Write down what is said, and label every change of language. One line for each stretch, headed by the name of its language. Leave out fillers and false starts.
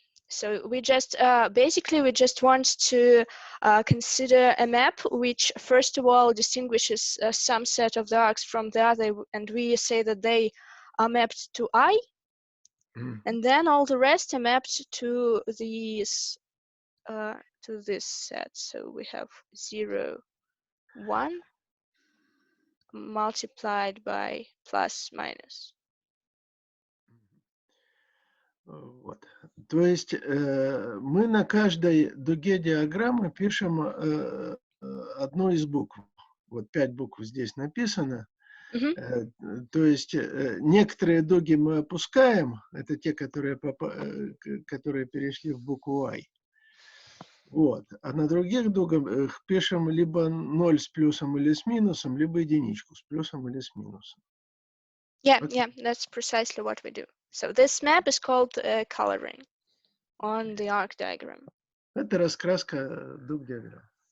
English: So we just basically we just want to consider a map which first of all distinguishes some set of the arcs from the other, and we say that they are mapped to I, and then all the rest are mapped to these to this set. So we have 0, 1 multiplied by plus minus.
Russian: Вот. То есть мы на каждой дуге диаграммы пишем одну из букв. Вот 5 букв здесь написано. То есть некоторые дуги мы опускаем, это те, которые перешли в букву I. Вот. А на других дугах пишем либо 0 с плюсом или с минусом, либо единичку с плюсом или с минусом.
English: Yeah, that's precisely what we do. So this map is called coloring on the arc diagram.
Russian: Это раскраска дуг диаграмм.